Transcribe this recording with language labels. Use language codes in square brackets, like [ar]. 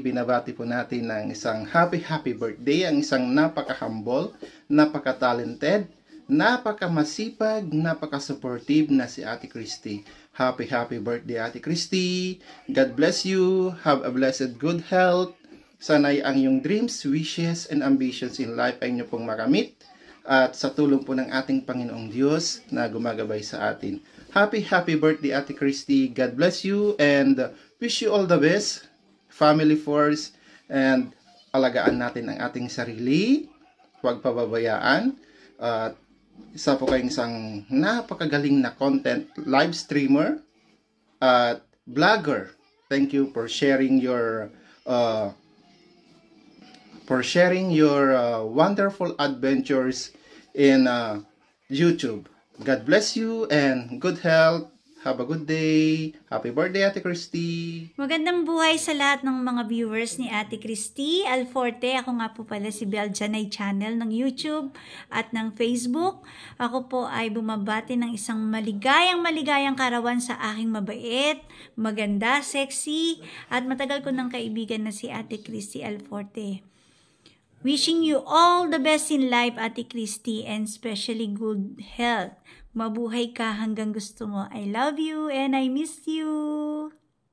[tl] Binabati po natin ng isang happy birthday, ang isang napaka-humble, napaka-talented, napaka-masipag, napaka-supportive na si Ate Christy. [en] Happy birthday, Ate Christy! God bless you! Have a blessed good health! [tl] Sana'y ang iyong [en] dreams, wishes, and ambitions in life [tl] ay inyo pong makamit at sa tulong po ng ating Panginoong Diyos na gumagabay sa atin. [en] Happy birthday, Ate Christy. God bless you and wish you all the best. Family first and [tl] alagaan natin ang ating sarili. Huwag pababayaan. Isa po kayong isang napakagaling na content live streamer at vlogger. [en] Thank you for sharing your wonderful adventures in YouTube. God bless you and good health. Have a good day. Happy birthday, Ate Christy. [tl] Magandang buhay sa lahat ng mga viewers ni Ate Christy Alforte. Ako nga po pala si Bel Janay Channel ng YouTube at ng Facebook. Ako po ay bumabati ng isang maligayang karawan sa aking mabait, maganda, sexy, at matagal ko ng kaibigan na si Ate Christy Alforte. [en] Wishing you all the best in life, Ate Christy, and especially good health. [tl] Mabuhay ka hanggang gusto mo. [en] I love you and I miss you.